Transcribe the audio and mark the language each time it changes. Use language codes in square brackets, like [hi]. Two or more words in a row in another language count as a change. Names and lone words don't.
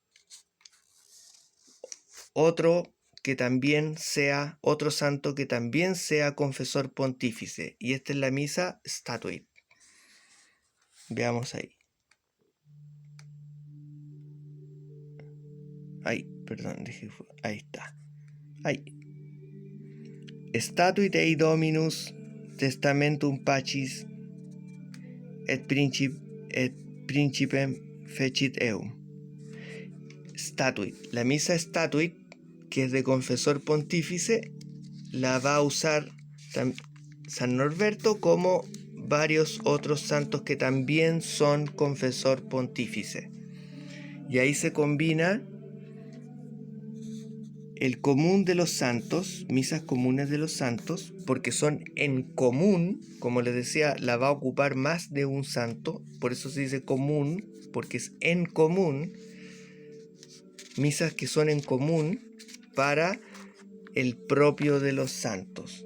[es] otro santo que también sea confesor pontífice, y esta es la misa Statuit. Veamos ahí. Ahí está. Ahí. [la] Statuit ei Dominus testamentum pacis et principem fecit eum. [es] Statuit. La misa Statuit, que es de confesor pontífice, la va a usar San Norberto, como varios otros santos que también son confesor pontífice. Y ahí se combina el común de los santos, misas comunes de los santos, porque son en común, como les decía, la va a ocupar más de un santo, por eso se dice común, porque es en común, misas que son en común para el propio de los santos.